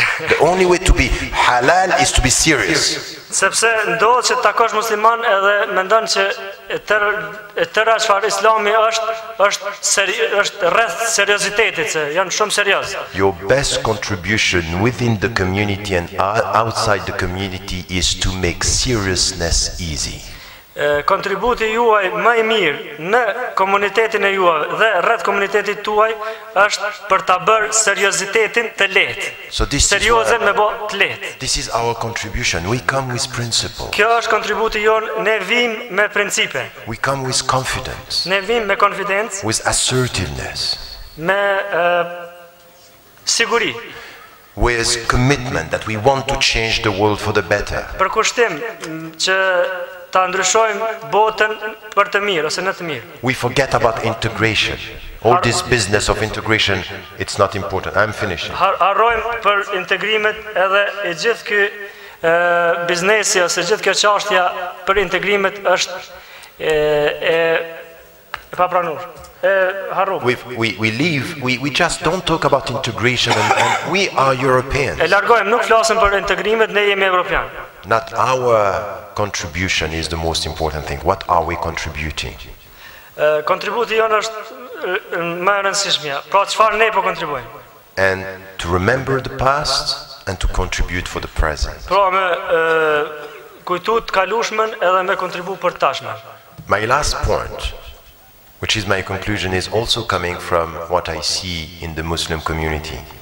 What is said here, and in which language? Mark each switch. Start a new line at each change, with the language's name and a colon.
English: The only way to be halal is to be serious.
Albanian: Sepse ndodhet që takosh musliman edhe mendon që tëra çfarë Islami është rreth seriozitetit, se janë shumë serioz.
English: Your best contribution within the community and outside the community is to make seriousness easy.
Albanian: Kontributi juaj më i mirë në komunitetin e juaj dhe rreth komunitetit tuaj është për ta bërë seriozitetin të lehtë. Seriozen me bë të lehtë.
English: This is our contribution. We come with principle.
Albanian: Kjo është kontributi jon, ne vim me principe.
English: We come with confidence.
Albanian: Ne vim me konfidencë.
English: With assertiveness.
Albanian: Me siguri.
English: With commitment that we want to change the world for the better.
Albanian: Për kushtim që ta ndryshojmë botën për të mirë ose në të mirë.
English: We forget about integration. All this business of integration, it's not important. I'm finishing.
Albanian: Harrojmë për integrimet edhe e gjithë ky biznesi ose gjithë kjo çështja për integrimet është e papranuar.
English: We just don't talk about integration and we are Europeans.
Albanian: E largojmë, nuk flasim për integrimet, ne jemi evropian.
English: Not our contribution is the most important thing. What are we contributing?
Albanian: Kontributi jonë është më e rëndësishmja. Pra çfarë ne po kontribuojmë?
English: And to remember the past and to contribute for the present.
Albanian: Pra me kujtu të kalushmën edhe me kontribu për tashmen.
English: My last point, which is my conclusion, is also coming from what I see in the Muslim community.